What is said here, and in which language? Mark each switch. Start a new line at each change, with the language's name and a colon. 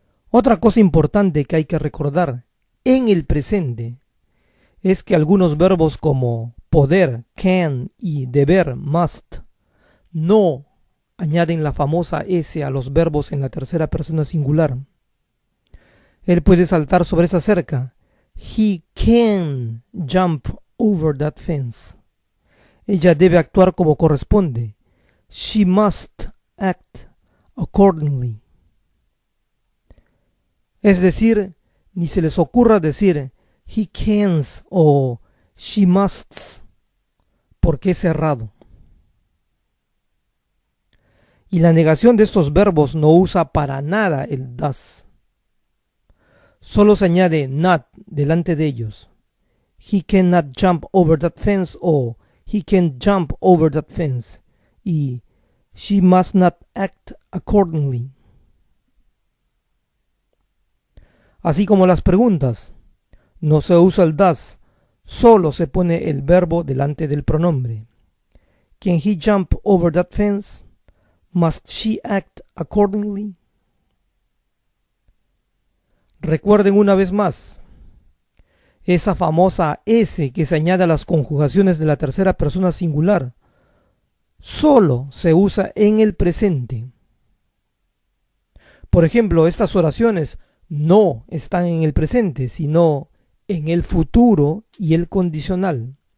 Spanish: Otra cosa importante que hay que recordar en el presente es que algunos verbos como poder, can y deber, must, no añaden la famosa S a los verbos en la tercera persona singular. Él puede saltar sobre esa cerca.
English: He can jump over that fence.
Spanish: Ella debe actuar como corresponde.
English: She must act accordingly.
Spanish: Es decir, ni se les ocurra decir
English: he cans
Spanish: o
English: she musts,
Spanish: porque es cerrado. Y la negación de estos verbos no usa para nada el does. Solo se añade not delante de ellos.
English: He cannot jump over that fence o he can jump over that fence. Y she must not act accordingly.
Spanish: Así como las preguntas, no se usa el does, solo se pone el verbo delante del pronombre.
English: Can he jump over that fence? Must she act accordingly?
Spanish: Recuerden una vez más, esa famosa S que se añade a las conjugaciones de la tercera persona singular, solo se usa en el presente. Por ejemplo, estas oraciones no están en el presente, sino en el futuro y el condicional.